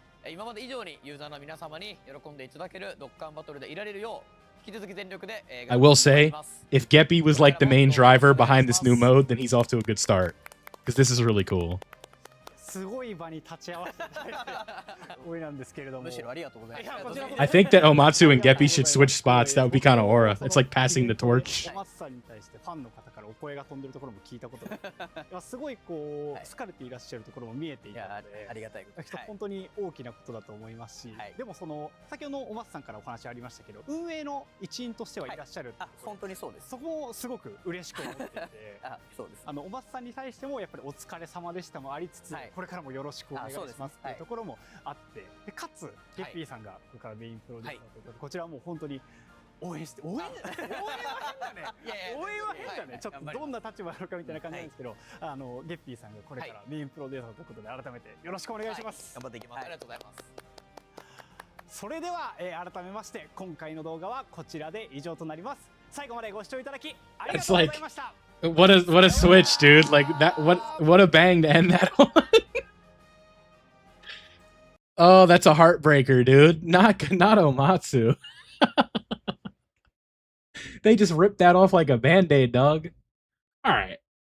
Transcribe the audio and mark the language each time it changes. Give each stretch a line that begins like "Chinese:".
English: 今まで以上にユーザーの皆様に喜んでいただけるドッカンバトルでいられるよう引き続き全力で I will say, if Geppy was like the main driver behind this new mode, then he's off to a good start. Because this is really cool.
Japanese: すごい場に立ち会わせていただいて多いなんですけれども。むしろありがとうございます。
English: I think that Omatsu and Geppy should switch spots. That would be kind of aura. It's like passing the torch.
Japanese: お松さんに対してファンの方からお声が飛んでるところも聞いたことがいやすごいこう好かれていらっしゃるところも見えていたので、ありがたいことです。本当に大きなことだと思いますし、でもその先ほどお松さんからお話ありましたけど、運営の一員としてはいらっしゃる。本当にそうです。そこもすごく嬉しく思っていて、そうです。お松さんに対してもやっぱりお疲れ様でしたもありつつ、これからもよろしくお願いしますっていうところもあって、でかつゲッピーさんがこれからメインプロデューサーということで、こちらはもう本当に応援して応援は変だね応援は変だね、ちょっとどんな立場なのかみたいな感じなんですけど、ゲッピーさんがこれからメインプロデューサーということで改めてよろしくお願いします。頑張っていきます。ありがとうございます。それでは、改めまして今回の動画はこちらで以上となります。最後までご視聴いただきありがとうございました。
English: What a switch, dude! Like that. What a bang to end that on. Oh, that's a heartbreaker, dude. Not Omatsu. They just ripped that off like a band-aid, dog. All right.